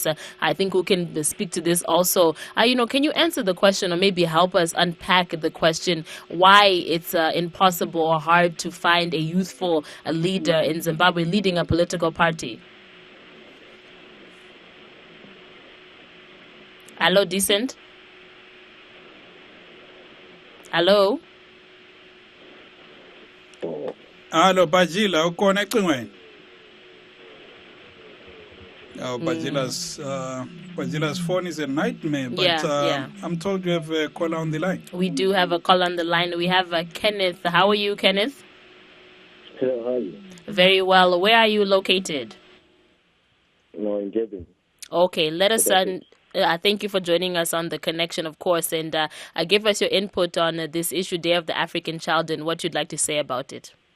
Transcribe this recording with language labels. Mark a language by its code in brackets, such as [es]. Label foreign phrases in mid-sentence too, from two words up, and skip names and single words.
[en] I think we can speak to this also. Can you answer the question, or maybe help us unpack the question, why it's impossible or hard to find a youthful leader in Zimbabwe leading a political party? Hello, Decent? Hello? Hello, [zu] Bajila, ukhona ecingweni? [en] Bajila's phone is a nightmare, but I'm told you have a caller on the line. We do have a caller on the line. We have Kenneth. How are you, Kenneth? Hello, how are you? Very well. Where are you located? No, in Durban. Okay, let us... thank you for joining us on The Connection, of course, and give us your input on this issue, Day of the African Child, and what you'd like to say about it.